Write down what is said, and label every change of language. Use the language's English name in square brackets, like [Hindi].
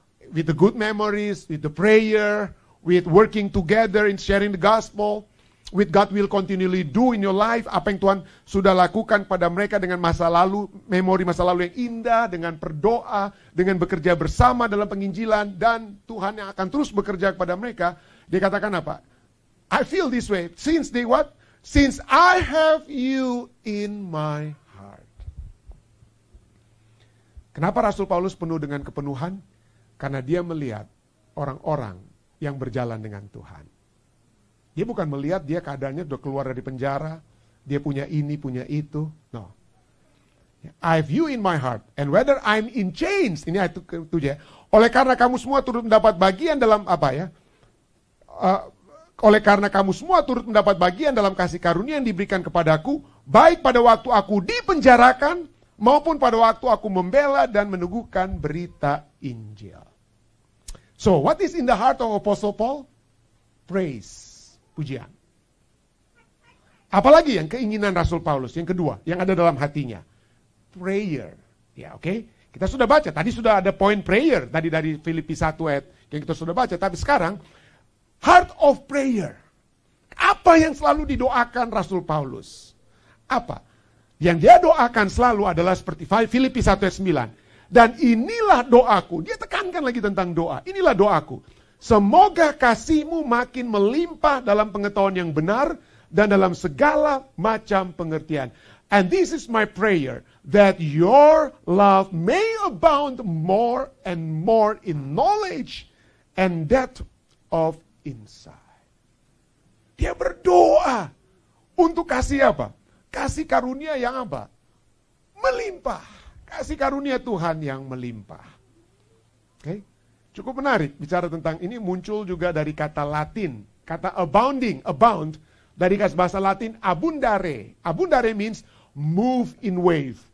[English] With the good memories, with the prayer, with working together in sharing the gospel, with God will continually do in your life, [Indonesian] apa yang Tuhan sudah lakukan pada mereka dengan masa lalu, memori masa lalu yang indah, dengan berdoa, dengan bekerja bersama dalam penginjilan, dan Tuhan yang akan terus bekerja kepada mereka. Dia katakan apa? [English] I feel this way, since they what? Since I have you in my heart. [Indonesian] Kenapa Rasul Paulus penuh dengan kepenuhan? Karena dia melihat orang-orang yang berjalan dengan Tuhan. Dia bukan melihat dia keadaannya udah keluar dari penjara, dia punya ini, punya itu. No. [English] I view in my heart, and whether I'm in chains, [Indonesian] ini ayat 7 ya. Oleh karena kamu semua turut mendapat bagian dalam apa ya? Oleh karena kamu semua turut mendapat bagian dalam kasih karunia yang diberikan kepadaku, baik pada waktu aku dipenjarakan, maupun pada waktu aku membela dan meneguhkan berita Injil. [English] So, what is in the heart of Apostle Paul? [Indonesian] Praise. Pujian. Apalagi yang keinginan Rasul Paulus, yang kedua, yang ada dalam hatinya. Prayer. Ya, oke. Kita sudah baca, tadi sudah ada poin prayer, tadi dari Filipi 1 ayat yang kita sudah baca, tapi sekarang, heart of prayer. Apa yang selalu didoakan Rasul Paulus? Apa? Yang dia doakan selalu adalah seperti Filipi 1 ayat 9. Dan inilah doaku, dia tekankan lagi tentang doa, inilah doaku. Semoga kasihmu makin melimpah dalam pengetahuan yang benar dan dalam segala macam pengertian. [English] And this is my prayer, that your love may abound more and more in knowledge and depth of insight. [Indonesian] Dia berdoa untuk kasih apa? Kasih karunia yang apa? Melimpah. Kasih karunia Tuhan yang melimpah. Oke? Cukup menarik bicara tentang ini, muncul juga dari kata Latin. Kata abounding, abound, dari bahasa Latin abundare. [English] Abundare means move in wave.